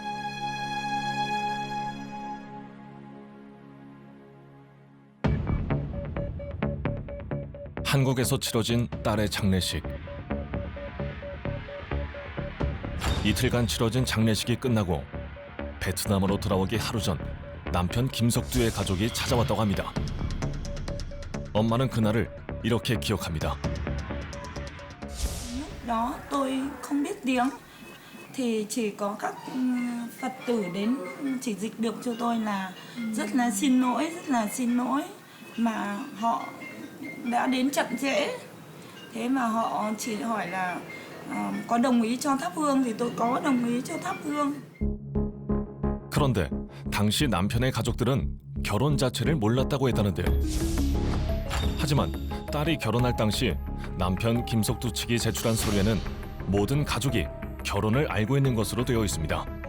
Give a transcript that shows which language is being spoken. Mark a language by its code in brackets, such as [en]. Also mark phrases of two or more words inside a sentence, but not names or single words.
[ko] 한국에서 치러진 딸의 장례식. 이틀간 치러진 장례식이 끝나고 베트남으로 돌아오기 하루 전 남편 김석두의 가족이 찾아왔다고 합니다. 엄마는 그날을 이렇게 기억합니다. [vi] Lúc đó tôi không biết tiếng thì chỉ có các Phật tử đến chỉ dịch được cho tôi là rất là xin lỗi mà họ đã đến chậm trễ. Thế mà họ chỉ hỏi là có đồng ý cho thắp hương thì tôi có đồng ý cho thắp hương. [ko] 그런데 당시 남편의 가족들은 결혼 자체를 몰랐다고 했다는데, 하지만 딸이 결혼할 당시 남편 김석두 측이 제출한 서류에는 모든 가족이 결혼을 알고 있는 것으로 되어 있습니다.